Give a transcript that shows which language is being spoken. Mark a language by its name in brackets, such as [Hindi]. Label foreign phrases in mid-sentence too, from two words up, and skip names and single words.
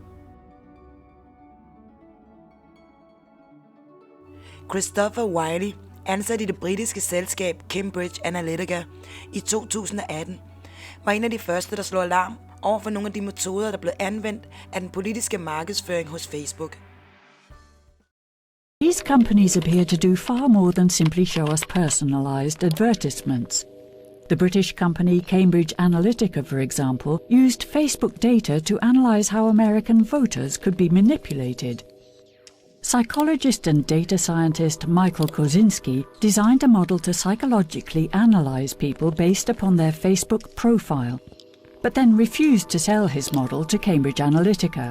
[Danish] Christopher Wiley, ansat i det britiske selskab Cambridge Analytica i 2018, var en af de første, der slog alarm over for nogle af de metoder, der blev anvendt af den politiske markedsføring hos Facebook. [English] These companies appear to do far more than simply show us personalized advertisements. The British company Cambridge Analytica, for example, used Facebook data to analyze how American voters could be manipulated. Psychologist and data scientist Michael Kosinski designed a model to psychologically analyze people based upon their Facebook profile, but then refused to sell his model to Cambridge Analytica.